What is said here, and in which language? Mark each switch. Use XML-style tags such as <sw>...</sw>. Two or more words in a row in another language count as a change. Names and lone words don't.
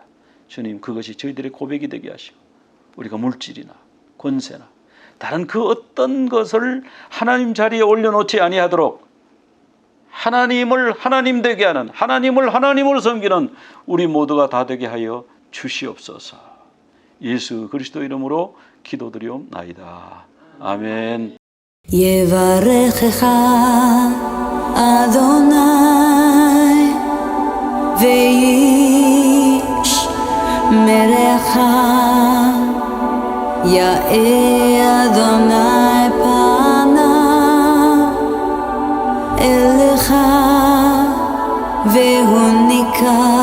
<ko>주님, 그것이 저희들의 고백이 되게 하시고 우리가 물질이나 권세나 다른 그 어떤 것을 하나님 자리에 올려놓지 아니하도록 하나님을 하나님 되게 하는, 하나님을 하나님으로 섬기는 우리 모두가 다 되게 하여 주시옵소서. 예수 그리스도 이름으로 기도드리옵나이다. 아멘.</ko> <he>יברכך אדוני וישמרך יאר אדוני פניו אליך והוניקה</he>